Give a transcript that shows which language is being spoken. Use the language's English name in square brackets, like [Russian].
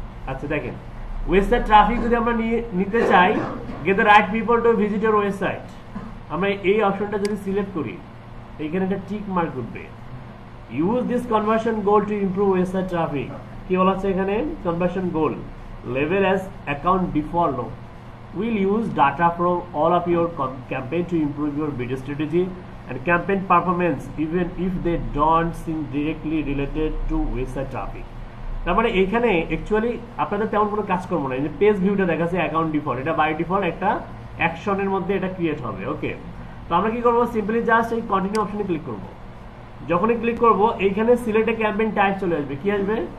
[Bangla] আচ্ছা দেখেন, website traffic যদি আমরা নিতে চাই, [English] get the right people to visit your website, [Bangla] আমরা এই অপশনটা যদি সিলেক্ট করি, এইখানে একটা টিক মার্ক উঠবে। [English] Use this conversion goal to improve website traffic. [Bangla] কি বলা হচ্ছে এখানে? [English] Conversion goal level as account default. We'll use data from all of your campaign to improve your video strategy and campaign performance even if they don't seem directly related to website traffic. [Bangla] তার মানে এখানে actually আপনাদের তেমন কোনো কাজ করবো না। এই যে পেজ ভিউটা দেখাচ্ছে অ্যাকাউন্ট ডিফল্ট, এটা বাই ডিফল্ট একটা অ্যাকশনের মধ্যে এটা ক্রিয়েট হবে। ওকে, তো আমরা কি করবো? সিম্পলি জাস্ট এই কন্টিনিউ অপশনে ক্লিক করব। যখনই ক্লিক করব এইখানে সিলেক্ট ক্যাম্পেইন টাইপ চলে আসবে। কি আসবে?